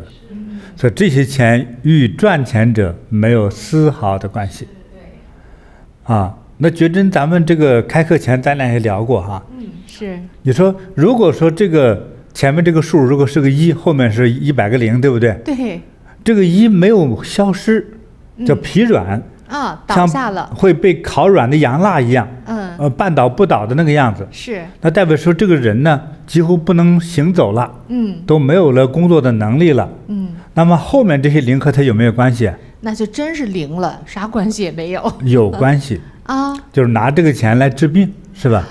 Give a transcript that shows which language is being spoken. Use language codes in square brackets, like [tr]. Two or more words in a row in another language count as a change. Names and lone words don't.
[zh] 所以這些錢與賺錢者沒有絲毫的關係那覺真咱們這個開課前咱倆也聊過是。你說如果說這個前面這個數如果是個1，後面是100個0，對不對？對。這個1沒有消失，叫疲軟倒下了，會被烤軟的洋蠟一樣半倒不倒的那個樣子。是。那代表說這個人呢幾乎不能行走了都沒有了工作的能力了那麼後面這些0和他有沒有關係？那就真是0了，啥關係也沒有。有關係就是拿這個錢來治病，是吧？